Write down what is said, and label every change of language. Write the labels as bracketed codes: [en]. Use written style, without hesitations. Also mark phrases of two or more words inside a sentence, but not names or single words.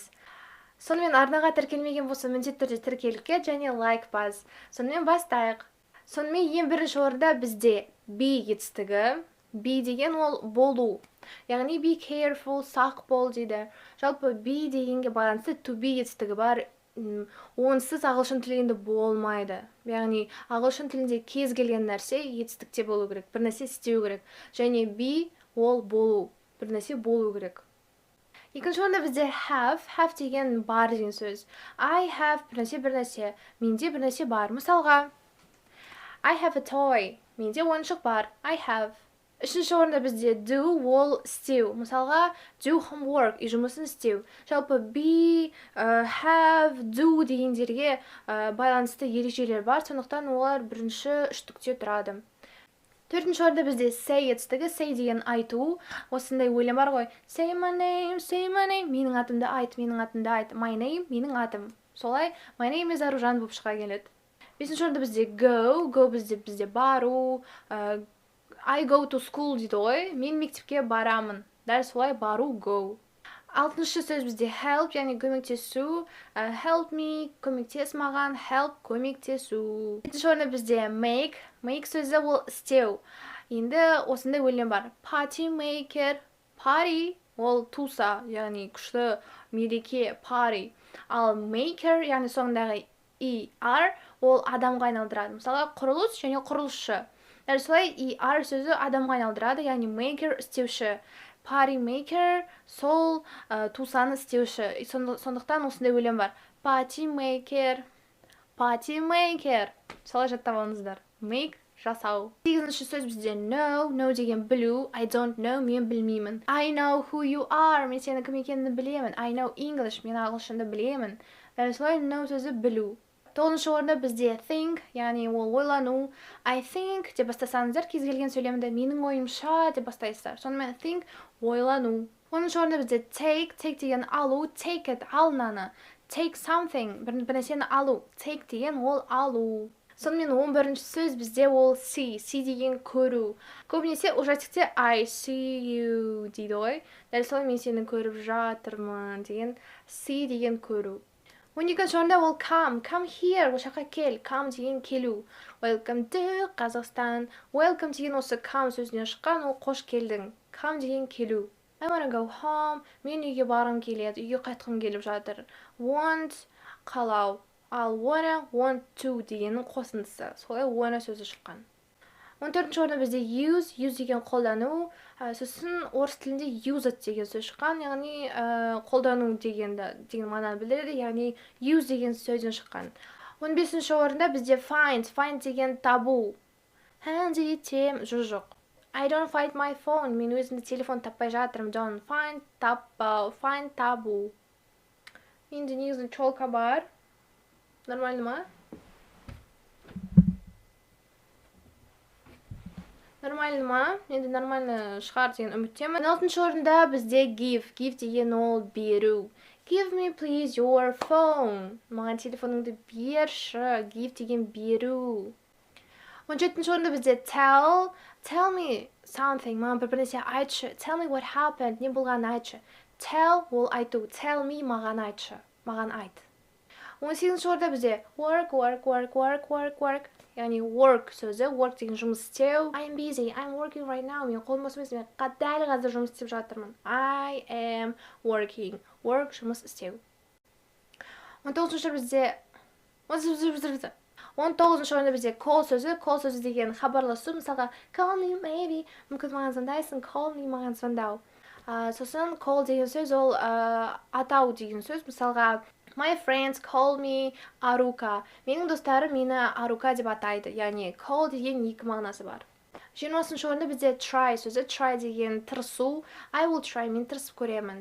[kk] Сонымен арнаға тіркелмеген болса, міндетті түрде тіркеліп кет және лайк бас. Сонымен бастайық. Сонымен ең бірінші орында бізде be жетістігі. Be деген ол болу. Яғни [en] be careful, [kk] сақ бол дейді. Жалпы be дегенге байланысты to be жетістігі бар. Онсыз ағылшын тілінде болмайды. Яғни ағылшын тілінде кез келген нәрсе етістікте болу керек, бір нәрсе істеу керек. Және be ол болу, бір нәрсе болу керек. Екінші орында бізде have деген бар деген сөз. [en] I have [kk] бір нәрсе, менде бір нәрсе бар. Мысалға, [en] I have a toy, [kk] менде ойыншық бар. [en] I have. [kk] Үшінші орында бізде do ол істеу. Мысалға, [en] do homework, [kk] үй жұмысын істеу. Жалпы be, have, do дегендерге байланысты ережелер бар, сондықтан олар бірінші үштікте тұрады. Төртінші орында бізде say етістігі. Say деген айту. Осындай өлең бар ғой. [en] Say my name, [kk] менің атымды айт, менің атымды айт. [en] My name, [kk] менің атым. Солай, [en] my name is Аружан [kk] болып шыға келеді. Бесінші орында бізде go бізде бару. [en] I go to school [kk] дейді ғой. Мен мектепке барамын. Дәл солай бару go. Алтыншы сөз бізде help, яғни көмектесу. [en] Help me, [kk] көмектес маған. Help, көмектесу. Жетінші орында бізде make. Make сөзі ол істеу. Енді осындай өлең бар. [en] Party maker. [kk] Party ол туса, яғни күшті мереке party. Ал maker, яғни соңындағы er ол адамға айналдырады. Мысалы, құрылыс және құрылысшы. Дәл солай er сөзі адамға айналдырады, яғни maker істеуші. [en] Party maker [kk] сол тусаны істеуші. Сондықтан осындай өлең бар. [en] Party maker. [kk] Солай жаттап алыңыздар. Make жасау. Сегізінші сөз бізде know деген білу. [en] I don't know, [kk] мен білмеймін. [en] I know who you are, [kk] мен сенің кім екеніңді білемін. [en] I know English, [kk] мен ағылшынды білемін. Дәл солай know сөзі білу. Тоғызыншы орында бізде think, яғни ол ойлану. [en] I think [kk] деп бастасаңыздар, кез келген сөйлемді менің ойымша деп бастайсыздар. Сонымен think ойлану. Оныншы орында бізде take деген алу. [en] Take it, [kk] ал мынаны. [en] Take something, [kk] бір нәрсені алу. Take деген ол алу. Сонымен 11-ші сөз бізде ол see деген көру. Көбінесе ужастикте [en] I see you [kk] дейді ғой. Дәл солай мен сені көріп жатырмын деген see деген көру. 12-ші орында ол [en] come here, [kk] ол жаққа кел. Come деген келу. [en] Welcome to Қазақстан. [kk] Welcome деген осы come сөзінен шыққан, ол қош келдің. Come деген келу. [en] I wanna go home, [kk] мен үйге барғым келеді, үйге қайтқым келіп жатыр. Want қалау. Ал [en] want to [kk] дегеннің қосындысы. Солай wanna сөзі шыққан. 14-ші орында бізде use деген қолдану. Сосын орыс тілінде [en] use it [kk] деген сөз шыққан, яғни қолдану деген мағынаны білдіреді, яғни use деген сөзден шыққан. 15-ші орында бізде find деген табу. Іздетем, жоқ. [en] I don't find my phone, [kk] мен өзімді телефон таппай жатырмын. [en] Don't find, [kk] таппау, find табу. Менде негізі чолка бар. Нормально ма? Нормально ма? Енді нормально шығар деген үміттемін. 16-ші орында бізде give деген ол беру. [en] Give me please your phone. [kk] Маған телефоныңды берші. Give деген беру. 17-ші орында бізде [en] tell me something. [kk] Маған бір нәрсе айтшы. [en] Tell me what happened. [kk] Не болғанын айтшы. Tell ол айту. [en] Tell me [kk] маған айтшы. Маған айт. 18-ші орында бізде work. Яғни work сөзі, work деген жұмыс істеу. [en] I'm busy, I'm working right now. [kk] Мен қолым бос емес, мен дәл қазір жұмыс істеп жатырмын. [en] I am working. Work [kk] жұмыс істеу. 19-ші орында бізде call сөзі деген хабарласу. Мысалға, [en] call me maybe, [kk] мүмкін маған звондайсың, [en] call me [kk] маған звондау. Сосын call деген сөз ол атау деген сөз. Мысалға, [en] my friends call me Арука. [kk] Менің достарым мені Арука деп атайды. Яғни call деген екі мағынасы бар. 20-ші орында бізде try сөзі. Try деген тырысу. [en] I will try, [kk] мен тырысып көремін.